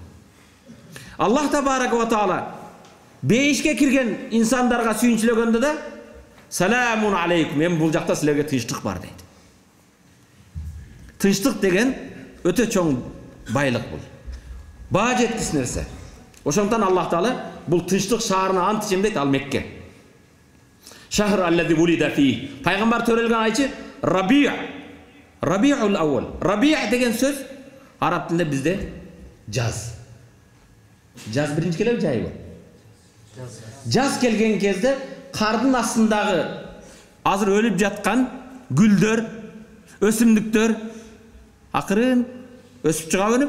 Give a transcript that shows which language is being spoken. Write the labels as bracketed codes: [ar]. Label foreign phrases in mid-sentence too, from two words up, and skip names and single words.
[ar] الله تبارك وتعالى [ky] бейишке кирген инсандарга сүйүнчүлөгөндө да [ar] "سلام عليكم", [ky] эми бул жакта силерге тынчтык бар дейт. Тынчтык деген өтө чоң байлык бул. Баа жеткис нерсе. Ошондон [ar] الله تعالى [ky] Бул тынчтык шаарына ант ичем дейт, ал Мекке. [ar] شهر الذي ولد في. [ky] Пайгамбар төрөлгөн айчы Раби'а. Раби'ул аввал. Раби'а деген сөз араб тилинде бизде жаз. Жаз биринчи келеби, жайбы? Жаз келген кезде кардын астындагы азыр өлүп жаткан гүлдөр, өсүмдүктөр акырын өсүп чыга өнүп.